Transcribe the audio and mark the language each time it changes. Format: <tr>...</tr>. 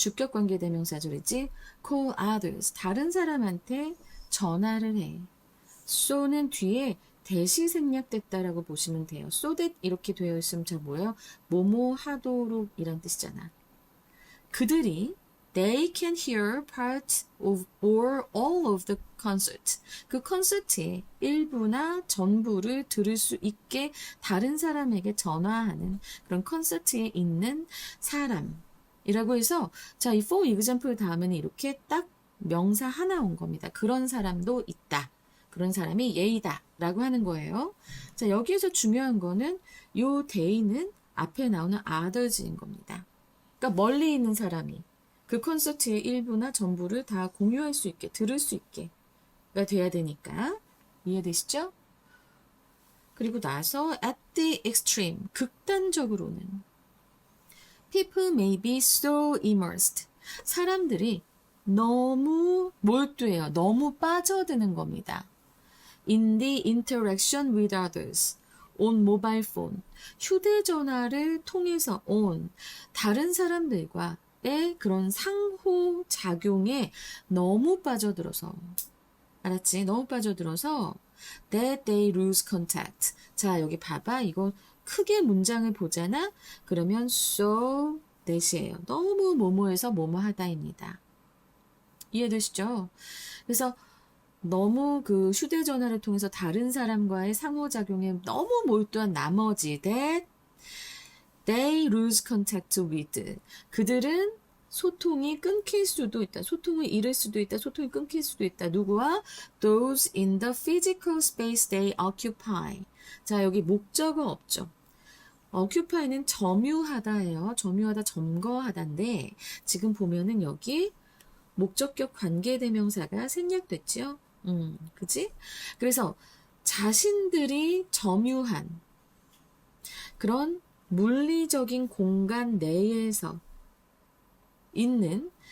<ko>주격관계대명사절이지.</ko> <en>call others.</en> <ko>다른 사람한테 전화를 해. so는 뒤에 대시 생략됐다라고 보시면 돼요. so that 이렇게 되어 있으면 자 뭐예요? 뭐뭐 하도록 이란 뜻이잖아. 그들이</ko> <en>They can hear part of or all of the concert.</en> <ko>그 콘서트의 일부나 전부를 들을 수 있게 다른 사람에게 전화하는 그런 콘서트에 있는 사람이라고 해서 자, 이</ko> <en>for example</en> <ko>다음에는 이렇게 딱 명사 하나 온 겁니다. 그런 사람도 있다. 그런 사람이 예이다 라고 하는 거예요. 자, 여기에서 중요한 거는 요 they는 앞에 나오는 others인 겁니다. 그러니까 멀리 있는 사람이 그 콘서트의 일부나 전부를 다 공유할 수 있게, 들을 수 있게가 돼야 되니까. 이해되시죠?</ko> <en>그리고 나서 at the extreme,</en> <ko>극단적으로는</ko> <en>people may be so immersed.</en> <ko>사람들이 너무 몰두해요. 너무 빠져드는 겁니다.</ko> <en>in the interaction with others. on mobile phone.</en> <ko>휴대전화를 통해서 on. 다른 사람들과 의 그런 상호작용에 너무 빠져들어서 알았지? 너무 빠져들어서</ko> <en>that they lose contact.</en> <ko>자, 여기 봐봐. 이거 크게 문장을 보잖아. 그러면 so that이에요. 너무 뭐뭐해서 뭐뭐하다입니다. 이해되시죠? 그래서 너무 그 휴대전화를 통해서 다른 사람과의 상호작용에 너무 몰두한 나머지</ko> <en>that they lose contact with.</en> <ko>그들은 소통이 끊길 수도 있다. 소통을 잃을 수도 있다. 소통이 끊길 수도 있다. 누구와?</ko> <en>Those in the physical space they occupy.</en> <ko>자, 여기 목적어 없죠. occupy는 점유하다예요. 점유하다, 점거하다인데 지금 보면은 여기 목적격 관계대명사가 생략됐죠. 그지? 그래서 자신들이 점유한 그런 물리적인 공간 내에서 있는</ko>